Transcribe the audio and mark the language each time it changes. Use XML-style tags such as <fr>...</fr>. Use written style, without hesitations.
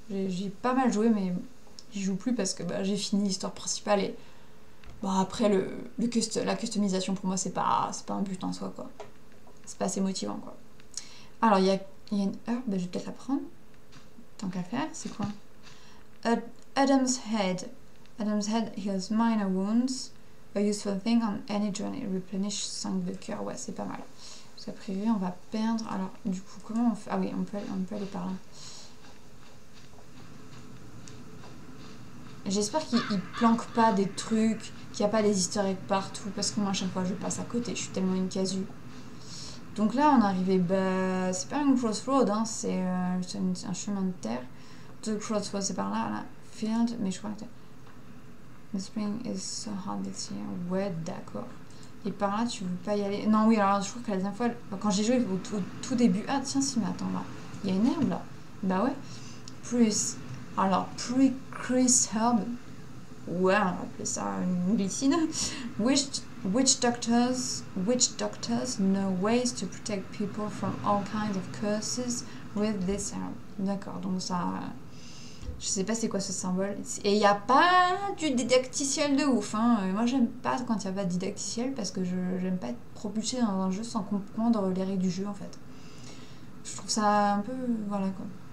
<fr>J'ai pas mal joué, mais j'y joue plus parce que j'ai fini l'histoire principale et après la customisation pour moi c'est pas un but en soi quoi. C'est pas assez motivant quoi. Alors il y a une herbe, je vais peut-être la prendre. Tant qu'à faire, c'est quoi?</fr> <en>Adam's Head. Adam's Head heals minor wounds. A useful thing on any journey. Replenish 5 de cœur. Ouais, c'est pas mal.</en> <fr>Parce qu'après, on va perdre. Alors, du coup, comment on fait? Ah oui, on peut aller par là. J'espère qu'il planque pas des trucs, qu'il n'y a pas des easter eggs partout. Parce que moi, à chaque fois, je passe à côté. Je suis tellement une casu. Donc là, on est arrivé. C'est pas un crossroad, hein, c'est un chemin de terre. The crossroad, c'est par là, Field, mais je crois que.</fr> <en>The spring is so hot this year.</en> <fr>Ouais, d'accord. Et par là, tu veux pas y aller? Non, oui, alors je crois que la dernière fois, quand j'ai joué au tout début... Ah, tiens, si, mais attends, là. Il y a une herbe, là. Bah ouais. Plus... Alors, pre-Chris herb. Ouais, on va appeler ça une glycine.</fr> <en>Witch doctors know ways to protect people from all kinds of curses with this herb.</en> <fr>D'accord, donc ça... Je sais pas c'est quoi ce symbole. Et il n'y a pas du didacticiel de ouf. Hein. Moi, j'aime pas quand il n'y a pas de didacticiel parce que j'aime pas être propulsée dans un jeu sans comprendre les règles du jeu, en fait. Je trouve ça un peu... Voilà, quoi.</fr>